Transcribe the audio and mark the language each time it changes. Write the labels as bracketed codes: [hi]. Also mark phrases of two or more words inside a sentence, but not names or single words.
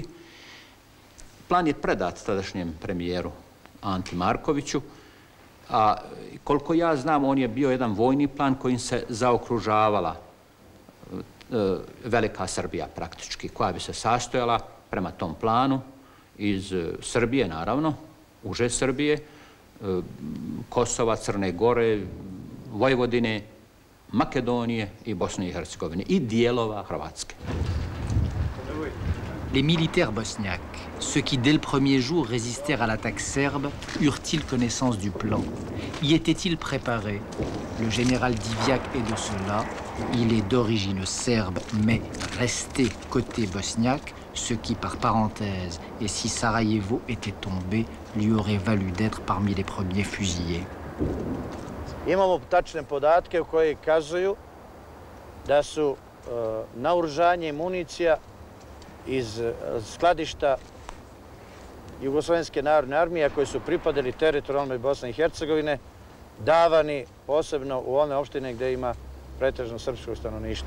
[bs] Plan je predat tadašnjem premijeru Anti Markoviću, a koliko ja znam, on je bio jedan vojni plan kojim se zaokružavala Velika Srbija praktički, koja bi se sastojala prema tom planu iz Srbije, naravno, uže Srbije, Kosova, Crne Gore, Vojvodine, Makedonije I Bosne I Hercegovine I dijelova Hrvatske. [fr] Les militaires bosniaques, ceux qui dès le premier jour résistèrent à l'attaque serbe, eurent-ils connaissance du plan? Y étaient-ils préparés? Le général Divjak est de cela. Il est d'origine serbe, mais resté côté bosniaque, ce qui, par parenthèse, et si Sarajevo était tombé, lui aurait valu d'être parmi les premiers fusillés. [bs] Imamo tačne podatke koji kazuju da su naoružanje I municija iz skladišta Jugoslovenske narodne armije koji su pripadali teritorijalnoj Bosne I Hercegovine davani posebno u one opštine gdje ima pretežno srpsko stanovništvo.